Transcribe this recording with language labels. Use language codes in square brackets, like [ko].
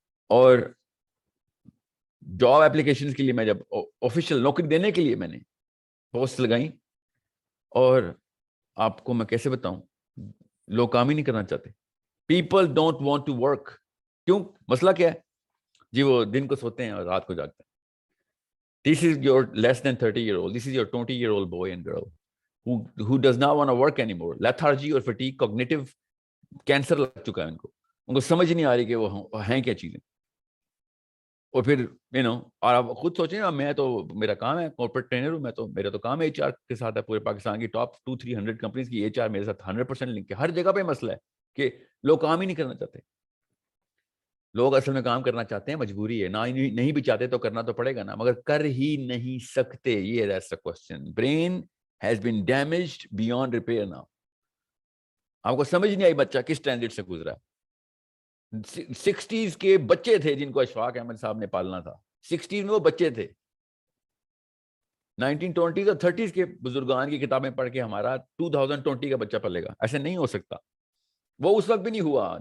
[ur] اور job application کے لیے میں جب آفیشیل نوکری دینے کے لیے میں نے پوسٹ لگائی, اور آپ کو میں کیسے بتاؤں, لوگ کام ہی نہیں کرنا چاہتے. [en] People don't want to work. [ur] کیوں؟ مسئلہ کیا ہے جی؟ وہ دن کو سوتے ہیں اور رات کو جاگتے ہیں. [en] This is your less than 30-year-old. This is your 20-year-old boy and girl who does not want to work anymore. [ur] Lethargy اور fatigue, cognitive cancer لگ چکا ہے ان کو سمجھ نہیں آ رہی کہ وہ ہیں کیا چیزیں. اور پھر اور آپ خود سوچیں, میں تو, میرا کام ہے کارپوریٹ ٹرینر ہوں, میرا تو کام ہے ایچ آر کے ساتھ ہے. پورے پاکستان کی ٹاپ 200-300 کمپنیز کی ایچ آر میرے ساتھ 100% لنک ہے. ہر جگہ پہ مسئلہ ہے کہ لوگ کام ہی نہیں کرنا چاہتے. لوگ اصل میں کام کرنا چاہتے ہیں, مجبوری ہے, نہیں بھی چاہتے تو کرنا تو پڑے گا نا, مگر کر ہی نہیں سکتے. [en] یہ that's the question. Brain has been damaged beyond repair now. [ur] آپ کو سمجھ نہیں آئی بچہ کس ٹرانزٹ سے گزرا ہے. 60s کے بچے تھے جن کو اشفاق احمد صاحب نے پالنا تھا. 60s میں وہ بچے تھے. 1920s اور 30s کے بزرگان کی کتابیں پڑھ کے ہمارا 2020 کا بچہ پلے گا؟ ایسے نہیں ہو سکتا. وہ اس وقت بھی نہیں ہوا.